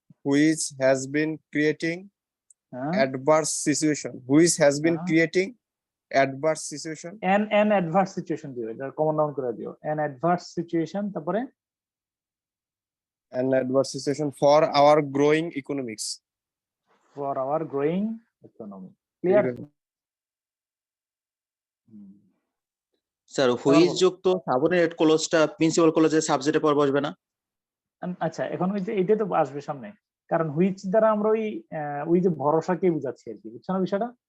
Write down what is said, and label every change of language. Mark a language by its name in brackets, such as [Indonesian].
[English] Which has been creating [Bangla] হ্যাঁ [English] adverse situation. Which has been [Bangla] হ্যাঁ। [English] creating adverse situation. an adverse situation [Bangla] দিও, এটা common noun করে দিও, an adverse situation। তারপরে [English] An adverse situation for our growing economics. for our growing economy, [Bangla] clear? Sir who's যুক্ত subordinate ক্লজটা principal কলেজের সাবজেক্টে পর বসবে না? আচ্ছা, এখন ওই যে এটা তো আসবে সামনে, কারণ হুইচ দ্বারা আমরা ওই যে ভরসাকে বুঝাচ্ছি আর কি, বুঝছো না বিষয়টা?